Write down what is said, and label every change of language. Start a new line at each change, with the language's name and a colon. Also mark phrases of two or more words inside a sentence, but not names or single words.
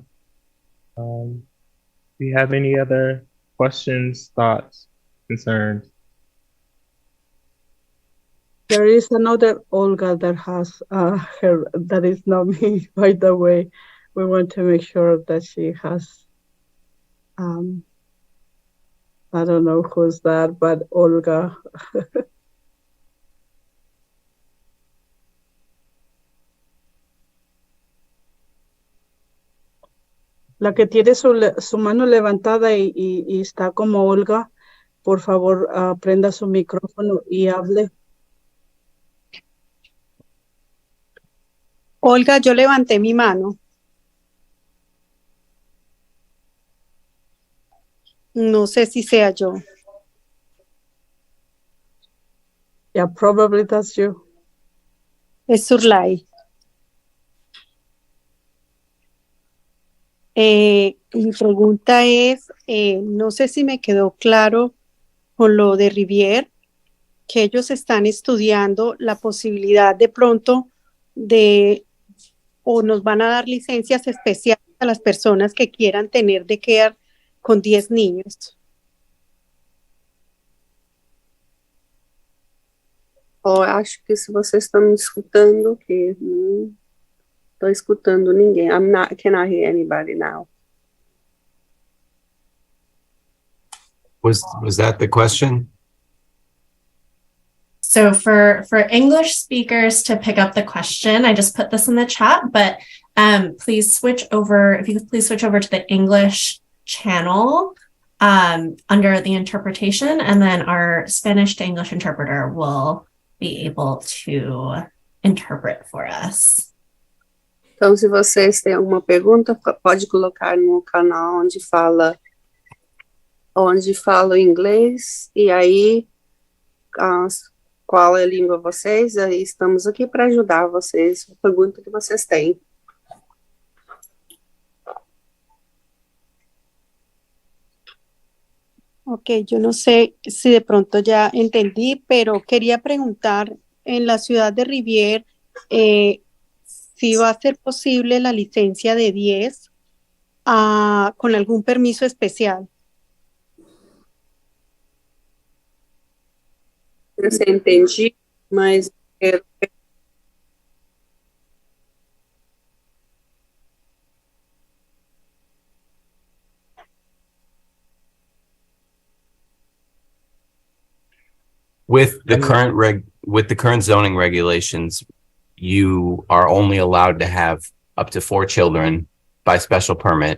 English: Do you have any other questions, thoughts, concerns? There is another Olga that has her, that is not me, by the way. We want to make sure that she has, I don't know who's that, but Olga.
Spanish: La que tiene su mano levantada y está como Olga, por favor, prenda su micrófono y hable. Olga, yo levanté mi mano. No sé si sea yo.
English: Yeah, probably that's you.
Spanish: Es Surlay. Mi pregunta es, no sé si me quedó claro con lo de Revere, que ellos están estudiando la posibilidad de pronto de, o nos van a dar licencias especiales a las personas que quieran tener de care con 10 niños.
Portuguese: Acho que se vocês estão me escutando, que não estou escutando ninguém.
English: Cannot hear anybody now. Was that the question? So for English speakers to pick up the question, I just put this in the chat, but please switch over, if you could please switch over to the English channel under the interpretation, and then our Spanish to English interpreter will be able to interpret for us.
Portuguese: Então, se vocês têm alguma pergunta, pode colocar no canal onde fala o inglês, e aí qual é a língua vocês, aí estamos aqui para ajudar vocês, a pergunta que vocês têm.
Spanish: Ok, yo no sé si de pronto ya entendí, pero quería preguntar, en la ciudad de Revere, si va a ser posible la licencia de 10 con algún permiso especial.
Portuguese: Eu sei, entendi, mas
English: With the current zoning regulations, you are only allowed to have up to 4 children by special permit.